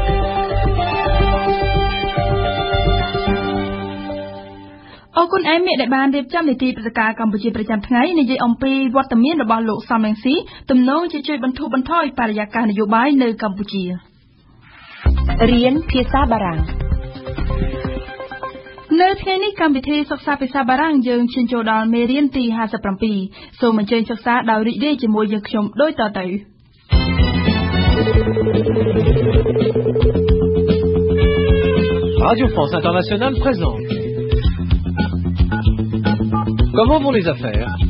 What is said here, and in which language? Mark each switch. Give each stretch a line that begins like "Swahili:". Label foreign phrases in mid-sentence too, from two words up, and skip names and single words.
Khmer: អរគុណអេមីដែលបានរៀបចំនីតិព្រឹត្តិការណ៍កម្ពុជាប្រចាំថ្ងៃនិយាយអំពីវត្តមានរបស់លោកសំរងស៊ីទំនងជាជួយបន្ធូរបន្ថយបរិយាកាសនយោបាយនៅកម្ពុជា រៀនភាសាបារាំង នៅថ្ងៃនេះកម្មវិធីសិក្សាភាសាបារាំងយើងឈានចូលដល់មេរៀនទី57សូមអញ្ជើញសិក្សាដោយរីករាយជាមួយយើងខ្ញុំដូចតទៅ
French: Radio France Internationale présente. Comment vont les affaires?